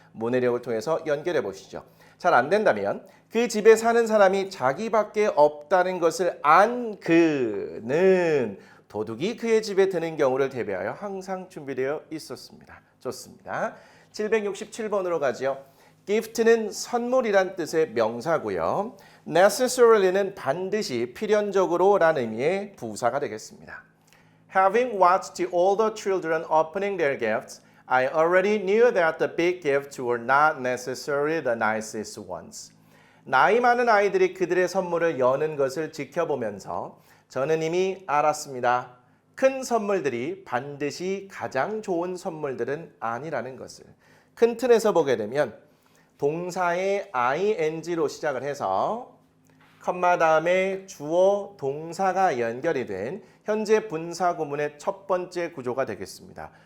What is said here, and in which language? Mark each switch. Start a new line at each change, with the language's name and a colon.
Korean: 문해력을 통해서 연결해 보시죠. 잘 안 된다면 그 집에 사는 사람이 자기밖에 없다는 것을 안 그는 도둑이 그의 집에 드는 경우를 대비하여 항상 준비되어 있었습니다. 좋습니다. 767번으로 가죠. gift는 선물이란 뜻의 명사고요. necessarily는 반드시 필연적으로 라는 의미의 부사가 되겠습니다.
English: Having watched all the children opening their gifts, I already knew that the big gifts were not necessarily the nicest ones.
Korean: 나이 많은 아이들이 그들의 선물을 여는 것을 지켜보면서 저는 이미 알았습니다. 큰 선물들이 반드시 가장 좋은 선물들은 아니라는 것을. 큰 틀에서 보게 되면 동사의 ing로 시작을 해서 컴마 다음에 주어, 동사가 연결이 된 현재 분사구문의 첫 번째 구조가 되겠습니다.